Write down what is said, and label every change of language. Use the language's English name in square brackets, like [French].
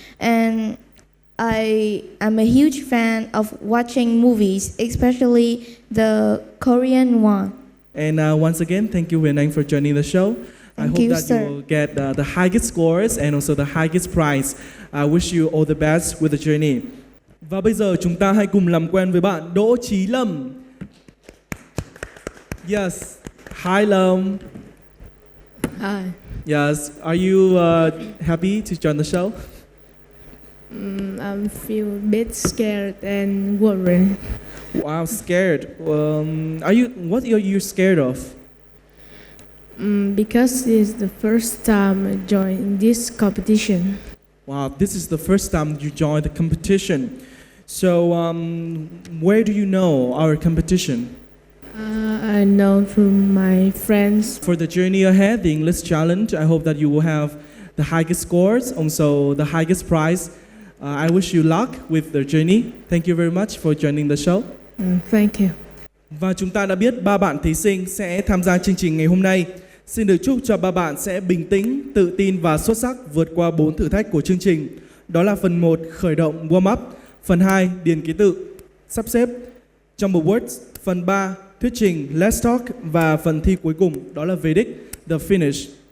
[English] And I am a huge fan of watching movies, especially the Korean one. And once again, thank you Huyền Anh for joining the show. I hope that you will get the highest scores and also the highest prize. I wish you all the best with the journey. [Vietnamese] Và bây giờ chúng ta hãy cùng làm quen với bạn Đỗ Chí Lâm. [English] Yes, hi Lâm. Hi. Yes, are you happy to join the show? I feel a bit scared and worried. Wow, scared. What are you scared of? Because it's the first time I joined this competition. Wow, this is the first time you joined the competition. So, where do you know our competition? I know through my friends. For the journey ahead, the English challenge, I hope that you will have the highest scores, also the highest prize. I wish you luck with the journey. Thank you very much for joining the show. Thank you. [Vietnamese] Và chúng ta đã biết 3 bạn thí sinh sẽ tham gia chương trình ngày hôm nay. Xin được chúc cho 3 bạn sẽ bình tĩnh, tự tin và xuất sắc vượt qua 4 thử thách của chương trình. Đó là phần 1, khởi động warm up, phần 2, điền ký tự, sắp xếp, jumble words, phần 3, thuyết trình, [English] let's talk [Vietnamese] và phần thi cuối cùng đó là về đích, [English] the finish.